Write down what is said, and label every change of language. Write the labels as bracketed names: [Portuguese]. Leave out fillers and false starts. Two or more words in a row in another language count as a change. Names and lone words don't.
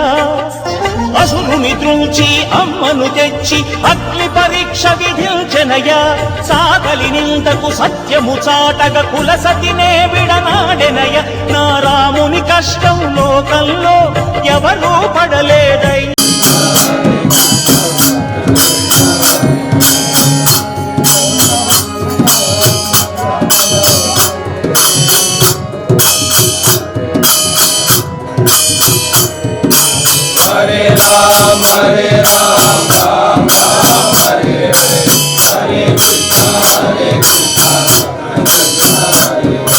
[Telugu] అసురుని ద్రుంచి అమ్మను తెచ్చి అగ్ని పరీక్ష విధించెనయ. సాగలి నిందకు సత్యము చాటగ కులసతినే విడనాడెనయ. నా రాముని కష్టం లోకంలో ఎవరూ పడలేదై. [Sanskrit] हरे राम, हरे राम, राम राम, हरे हरे, हरे कृष्ण, हरे कृष्ण, कृष्ण हरे